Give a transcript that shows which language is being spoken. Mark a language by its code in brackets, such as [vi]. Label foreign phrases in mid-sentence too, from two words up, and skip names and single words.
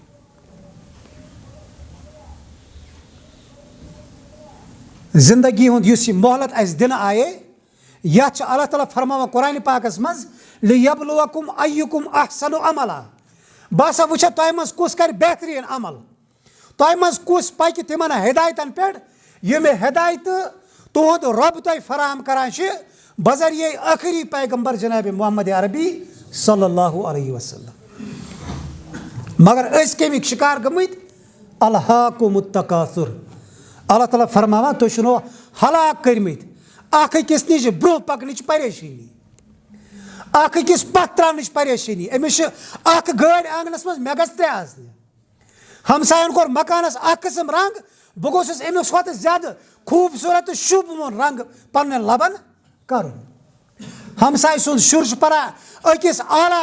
[ks] زندگی ہُنٛد یُس یہِ مۄہلت اَسہِ دِنہٕ آیے یتھ چھُ اللہ تعالیٰ فرماوان قرآنِ پاکس منٛز [ar] لِیَبلُوَکُم اَیُّکُم احسنُ عملا. [ks] بہٕ ہسا وٕچھا تۄہہِ منٛز کُس کرِ بہتریٖن عمل تۄہہِ منٛز کُس پکہِ تِمن ہدایتن پٮ۪ٹھ ییٚمہِ ہدایتہٕ تُہُنٛد رۄب تۄہہِ فراہم کران چھِ بذریعے ٲخری پیغمبر جناب محمد عربی [ar] صلی اللہ علیہ وسلم. [ks] مگر أسۍ کَمِکۍ شِکار گٔمٕتۍ [ar] الہاکُم التکاثر. [ks] اللہ تعالیٰ فرماوان تُہۍ چھِنو ہلاک کٔرمٕتۍ اکھ أکِس نِش برونٛہہ پکنٕچ پریشٲنی. اکھ أکِس پتھ تراونٕچ پریشٲنی أمِس چھِ اکھ گٲڑۍ آنگنس منٛز مےٚ گژھِ 3 آسنہِ ہمساین کوٚر مکانس اکھ قٕسم رنگ بہٕ گوٚژھُس أمِس کھۄتہٕ زیادٕ خوٗبصوٗرت تہٕ شوٗبوُن رنگ پننٮ۪ن لبن کرُن ہمساے سُنٛد شُر چھُ پران أکِس اعلیٰ